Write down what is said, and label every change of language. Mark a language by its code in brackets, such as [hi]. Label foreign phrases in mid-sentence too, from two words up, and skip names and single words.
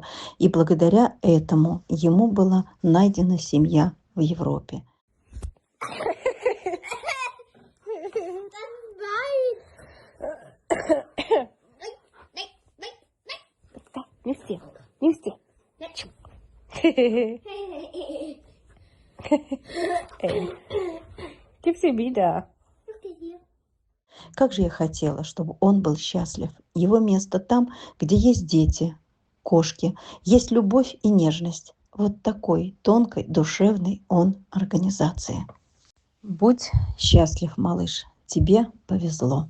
[ru] И благодаря этому ему была найдена семья в Европе. Нести, нести. [de] Gib sie wieder. [ru] Как же я хотела, чтобы он был счастлив. Его место там, где есть дети, кошки, есть любовь и нежность. Вот такой тонкой, душевной он организации. Будь счастлив, малыш, тебе повезло.